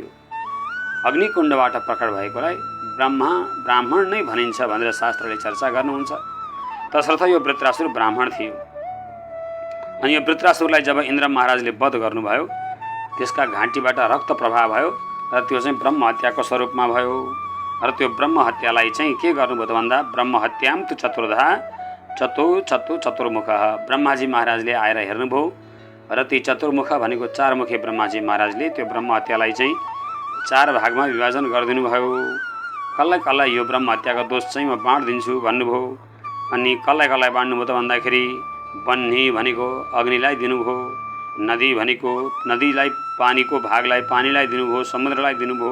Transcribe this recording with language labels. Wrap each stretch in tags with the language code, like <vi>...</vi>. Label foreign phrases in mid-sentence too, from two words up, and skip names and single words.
<ne>अग्निकुण्डबाट प्रकट भएकोलाई ब्राह्मण नै भनिन्छ भनेर शास्त्रले चर्चा गर्नुहुन्छ। तसर्थ यो वृत्रासुर ब्राह्मण थियो। अनि यो वृत्रासुरलाई जब इन्द्र महाराजले वध गर्नुभयो त्यसका घाँटीबाट रक्त प्रवाह भयो र त्यो चाहिँ ब्रह्म हत्याको स्वरूपमा भयो। र त्यो ब्रह्म हत्यालाई चाहिँ के गर्नुभयो त भन्दा</ne> <sa>ब्रह्म हत्याम तु चतुर्धा चतुर्मुख,</sa> <ne>ब्रह्माजी महाराजले आएर हेर्नुभयो र ती चतुर्मुख भनेको 4 मुखे ब्रह्माजी महाराजले त्यो ब्रह्म हत्यालाई चाहिँ 4 भागमा विभाजन गरिदिनु भयो। कसलाई कसलाई यो ब्रह्म हत्याको दोष चाहिँ म बाँडिदिन्छु भन्नुभयो। अनि कसलाई कसलाई बाँड्नुभयो त भन्दाखेरि बन्ही भनेको अग्निलाई दिनुभयो, नदी भनेको नदीलाई, पानीको भागलाई पानीलाई दिनुभयो, समुद्रलाई दिनुभयो।</ne>